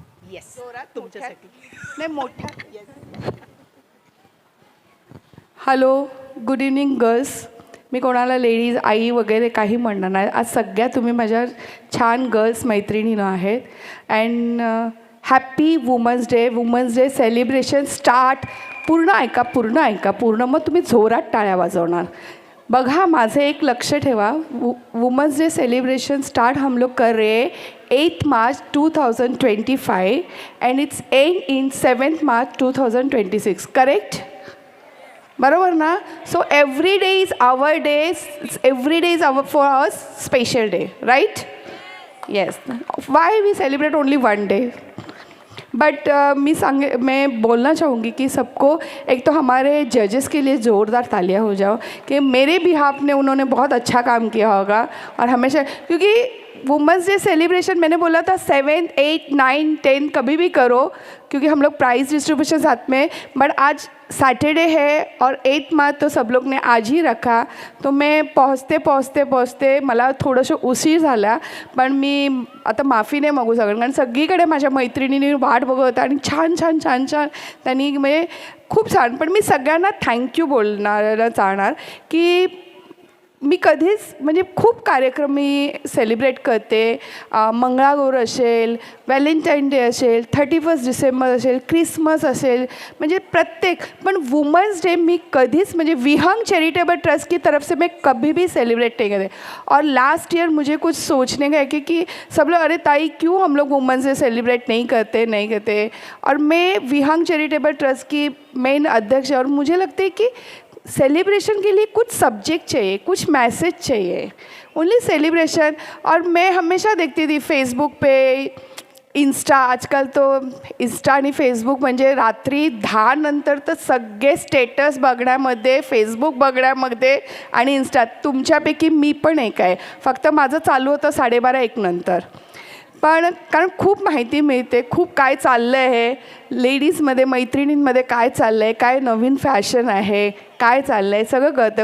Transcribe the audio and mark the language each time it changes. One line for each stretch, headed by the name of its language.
Marathi: Yes, तुमच्यासाठी नाही मोठा.
English: Hello, good evening girls.
Marathi: मी कोणाला लेडीज आई वगैरे काही म्हणणार नाही. आज सगळ्या तुम्ही माझ्या छान गर्ल्स मैत्रिणीनं आहेत.
English: And happy women's day. Women's day celebration start.
Marathi: पूर्ण ऐका, पूर्ण ऐका, पूर्ण. मग तुम्ही जोरात टाळ्या वाजवणार. बघा, माझं एक लक्ष ठेवा.
English: women's day celebration start
Hindi: हम लोग कर रहे हैं
English: 8 March 2025 and it's end in 7 March 2026. Correct?
Marathi: बरोबर ना?
English: So every day is our day. Every day is our for us special day, right? Yes. Why we celebrate only one day?
Hindi: But मैं बोलना चाहूँगी कि सबको एक तो हमारे जजेस के लिए ज़ोरदार तालियां हो जाओ कि मेरे बिहाफ ने उन्होंने बहुत अच्छा काम किया होगा. और हमेशा, क्योंकि वुमेंस डे सेलिब्रेशन मैंने बोला था 7, 8, 9, 10 कभी भी करो, क्योंकि हम लोग प्राइज़ डिस्ट्रीब्यूशन साथ में. बट आज सैटरडे है और 8 मार्च तो सब लोग ने आज ही रखा.
Marathi: तो मैं पोहोचते मला थोडंसं उशीर झाला. पण मी आता माफी नाही मागू शकत, कारण सगळीकडे माझ्या मैत्रिणींनी वाट बघत होता आणि छान छान छान छान त्यांनी म्हणजे खूप छान. पण मी सगळ्यांना थँक्यू बोलणार चाहणार की मी कधीच म्हणजे खूप कार्यक्रम मी सेलिब्रेट करते. मंगळागौर असेल, व्हॅलेंटाईन डे असेल, 31 डिसेंबर असेल, क्रिसमस असेल, म्हणजे प्रत्येक. पण वुमेंस डे मी कधीच म्हणजे
Hindi: विहंग चैरिटेबल ट्रस्ट की तरफ से मैं कभी भी सेलिब्रेट नहीं करते. और लास्ट ईयर मुझे कुछ सोचने का है कि सब लोग, अरे ताई क्यों हम लोग वुमेंस डे सेलिब्रेट नहीं करते. और मैं विहंग चैरिटेबल ट्रस्ट की मेन अध्यक्ष है. और मुझे लगता है कि सेलिब्रेशन के लिए कुछ सब्जेक्ट चाहिए, कुछ मैसेज चाहिए, ओनली सेलिब्रेशन. और मैं हमेशा देखती थी फेसबुक पे, इंस्टा.
Marathi: आजकाल तो इंस्टा आणि फेसबुक म्हणजे रात्री 10 नंतर तर सगळे स्टेटस बघण्यामध्ये, फेसबुक बघण्यामध्ये आणि इंस्टा. तुमच्यापैकी मी पण एक आहे. फक्त माझं चालू होतं 12:30-1 नंतर. पण कारण खूप माहिती मिळते, खूप काय चाललं आहे लेडीजमध्ये, मैत्रिणींमध्ये काय चाललं आहे, काय नवीन फॅशन आहे, काय चाललं आहे सगळं कळतं.